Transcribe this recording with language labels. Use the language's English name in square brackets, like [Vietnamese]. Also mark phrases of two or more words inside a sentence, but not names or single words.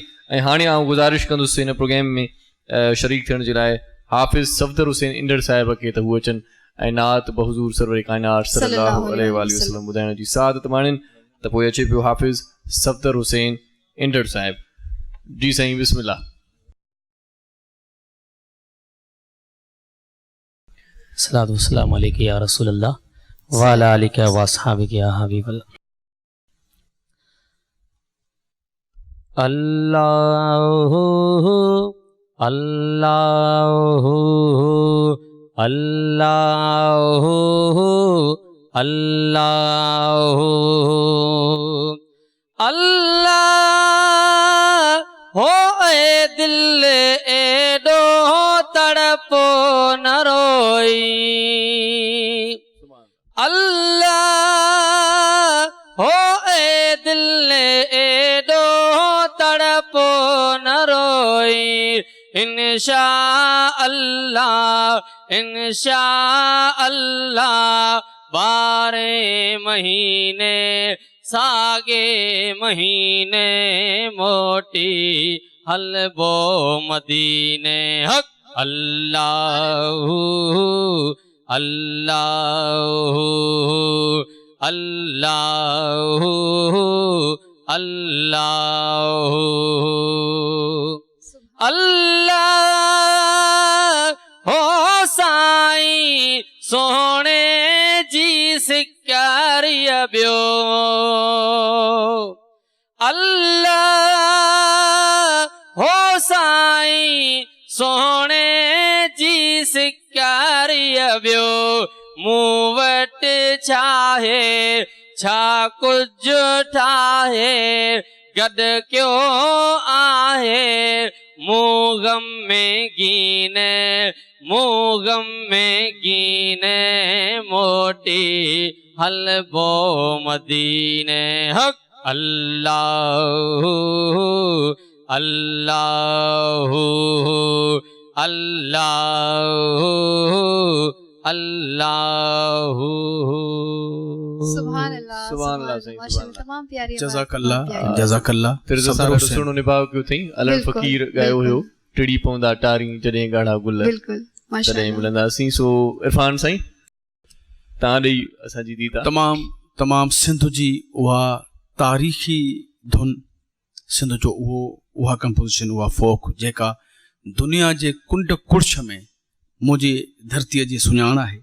[Sindhi] ऐं हाणे आउं गुज़ारिश कंदुसि हिन प्रोग्राम में शरीक थियण जे लाइ हाफ़िज़ सफ़दर हुसैन इंदड़ साहिब खे त हू अचनि ऐं नात बहज़ूर सरवर काइनात [Arabic] صلى الله عليه وسلم [Sindhi] ॿुधाइण जी सादत माणनि। त पोइ अचे पियो हाफ़िज़ सफ़दर हुसैन इंदड़ साहिब। जी साईं, बिस्मिल्लाह। [Arabic] صلاة وسلام عليك يا رسول الله وعلى آلك وأصحابك يا حبيب الله. الله الله الله الله الله [Sindhi] हो ए दिल एडो तड़पो न रोई, अल्लाह हो ए दिल एडो तड़पो न रोई। [Arabic] إن شاء الله [Sindhi] 12 महीने सागे महीने मोटी हलबो मदीने। [Arabic] حق الله الله الله الله الله [Sindhi] हो साईं सोने जी सिकारिया बियो, अल्लाह हो साईं सोने जी सिकारिया बियो। मूं वटि छाहे छा कुझु ठाहे गॾु कयो आहे, मूं गम में गीने मोटी हलबो मदीने। [Arabic] حق الله الله الله الله. سبحان الله, سبحان الله साईं, [Sindhi] माशाअल्लाह, तमाम प्यारी आवाज़। [Arabic] جزاك الله جزاك الله. [Sindhi] फिर असां सुहिणो निभाउ कयो अथई। अलल फ़कीर ॻायो हुयो, टिड़ी पवंदा टारी जॾहिं ॻाढ़ा गुल तॾहिं मिलंदासीं। सो इरफान साईं तव्हां ॾेई असांजी दीदा। तमामु सिंध जी उहा तारीख़ी धुन, सिंध जो उहा कंपोज़िशन, उहा फोक जेका दुनिया जे कुंड कुर्छ में मुंहिंजी धरतीअ जी सुञाण आहे।